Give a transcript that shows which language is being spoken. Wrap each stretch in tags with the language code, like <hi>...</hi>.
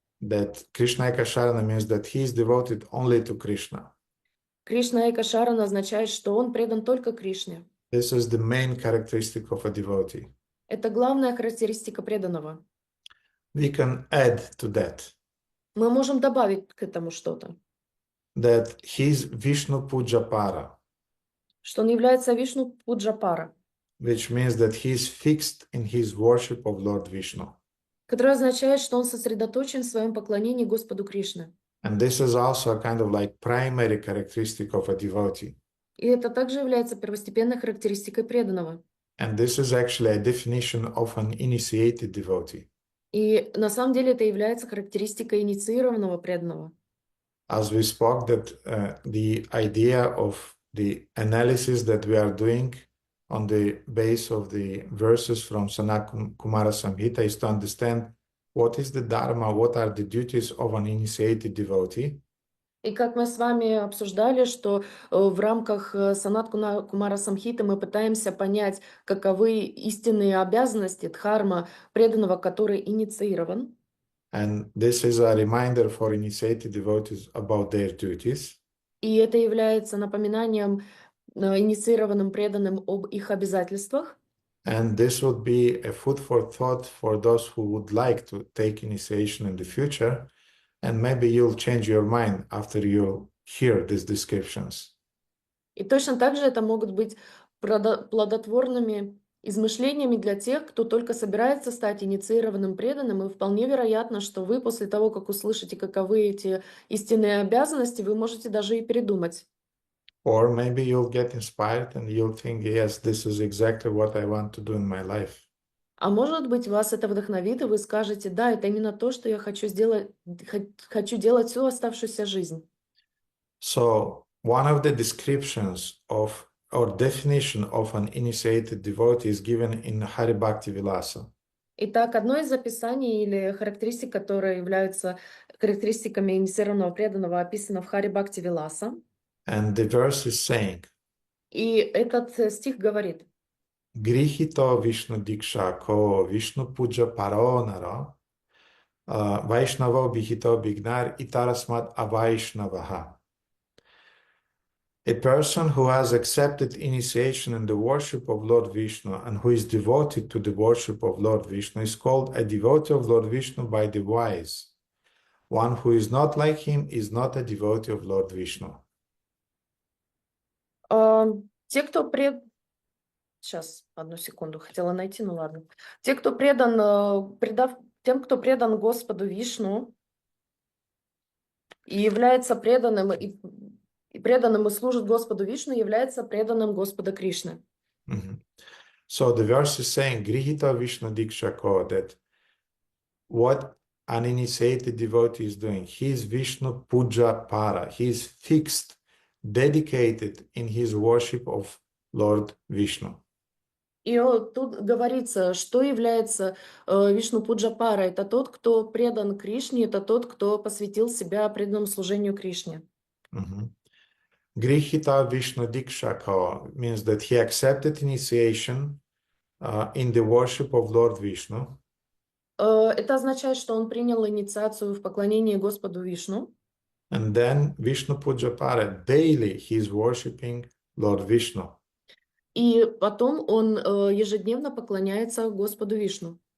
<en>that Krishna Ekasharana means that he is devoted only to Krishna.</en> <ru>Кришна Эка Шарна означает, что он предан только Кришне.</ru> <en>This is the main characteristic of a devotee.</en> <ru>Это главная характеристика преданного.</ru> <en>We can add to that</en> <ru>Мы можем добавить к этому что-то,</ru> <en>that he is Vishnu Pujapara,</en> <ru>что он является Вишну Пуджапара,</ru> <en>which means that he is fixed in his worship of Lord Vishnu.</en> <ru>которое означает, что он сосредоточен в своем поклонении Господу Кришне.</ru> <en>And this is also a kind of like primary characteristic of a devotee.</en> <ru>И это также является первостепенной характеристикой преданного.</ru> <en>And this is actually a definition of an initiated devotee.</en> <ru>И на самом деле это является характеристикой инициированного преданного.</ru> <en>As we spoke, that the idea of the analysis that we are doing on the base of the verses from Sanat Kumara Samhita is to understand what is the dharma, what are the duties of an initiated devotee.</en> <ru>И как мы с вами обсуждали, что в рамках Санат Кумара Самхиты мы пытаемся понять, каковы истинные обязанности дхарма преданного, который инициирован.</ru> <en>And this is a reminder for initiated devotees about their duties.</en> <ru>И это является напоминанием инициированным преданным об их обязательствах.</ru> <en>And this would be a food for thought for those who would like to take initiation in the future. And maybe you'll change your mind after you hear these descriptions.</en> <ru>И точно так же это могут быть плодотворными измышлениями для тех, кто только собирается стать инициированным преданным, и вполне вероятно, что вы после того, как услышите, каковы эти истинные обязанности, вы можете даже и передумать.</ru> <en>Or maybe you'll get inspired and you'll think, yes, this is exactly what I want to do in my life.</en> <ru>А может быть, вас это вдохновит, и вы скажете, да, это именно то, что я хочу сделать, хочу делать всю оставшуюся жизнь.</ru> <en>So one of the descriptions of or definition of an initiated devotee is given in Hari Bhakti Vilasa.</en> <ru>Итак, одно из описаний или характеристик, которые являются характеристиками инициированного преданного, описано в Хари Бхакти Виласа.</ru> <en>And the verse is saying,</en> <ru>И этот стих говорит,</ru> <sa>Grihito Vishnu Diksha ko Vishnu Puja Paronara Vaishnavo Bihito Bignar Itarasmat Avaishnavaha.</sa> <en>A person who has accepted initiation in the worship of Lord Vishnu and who is devoted to the worship of Lord Vishnu is called a devotee of Lord Vishnu by the wise. One who is not like him is not a devotee of Lord Vishnu.</en> <ru>те, кто Сейчас, одну секунду, хотела найти, ну ладно. Те, кто тем, кто предан Господу Вишну и является преданным, и преданным и служит Господу Вишну, является преданным Господа Кришны.</ru> <en>So the verse is saying,</en> <sa>Grihita Vishnu Diksha Ko,</sa> <en>that what an initiated devotee is doing, he is Vishnu Puja Para, he is fixed, dedicated in his worship of Lord Vishnu.</en> <ru>И тут говорится, что является Вишну Пуджапара. Это тот, кто предан Кришне, это тот, кто посвятил себя преданному служению Кришне.</ru> <sa>Grihita Vishnu Diksha Ko</sa> <en>means that he accepted initiation in the worship of Lord Vishnu.</en> <ru>Это означает, что он принял инициацию в поклонении Господу Вишну.</ru> <en>And then Vishnu Pujapara, daily he is worshipping Lord Vishnu.</en> <ru>И потом он ежедневно поклоняется Господу Вишну.</ru>